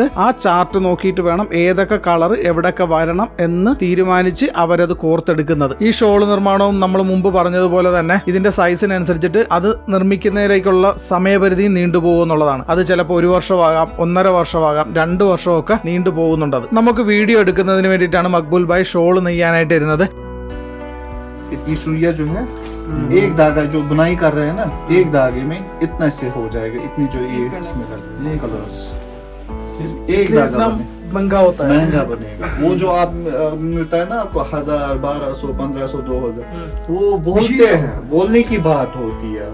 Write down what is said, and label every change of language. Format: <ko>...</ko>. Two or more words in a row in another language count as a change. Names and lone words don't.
<ml>ആ ചാർട്ട് നോക്കിയിട്ട് വേണം ഏതൊക്കെ കളർ എവിടെയൊക്കെ വരണം എന്ന് തീരുമാനിച്ച് അവരത് കോർത്തെടുക്കുന്നത്. ഈ ഷോൾ നിർമ്മാണവും നമ്മൾ മുമ്പ് പറഞ്ഞതുപോലെ തന്നെ ഇതിന്റെ സൈസിനനുസരിച്ചിട്ട് അത് നിർമ്മിക്കുന്നതിലേക്കുള്ള സമയപരിധി നീണ്ടുപോകും എന്നുള്ളതാണ്. അത് ചിലപ്പോൾ 1 വർഷമാകാം, 1.5 വർഷമാകാം, 2 വർഷമൊക്കെ നീണ്ടുപോകുന്നുണ്ട്. അത് നമുക്ക് വീഡിയോ എടുക്കുന്നതിന് വേണ്ടിയിട്ടാണ് മക്ബൂൽ ഭായ് ഷോൾ നെയ്യാനായിട്ട് ഇരുന്നത്.</ml> <hi>इतनी सुइया जो है एक धागा जो बुनाई कर रहे हैं ना, एक धागे में इतना से हो जाएगा. इतनी जो ये इसमें कलर्स एक धागा महंगा होता है, महंगा बनेगा. वो जो आप मिलता है ना आपको 1000, 1200, 1500, 2000, वो बोलते हैं, बोलने की बात होती है.</hi>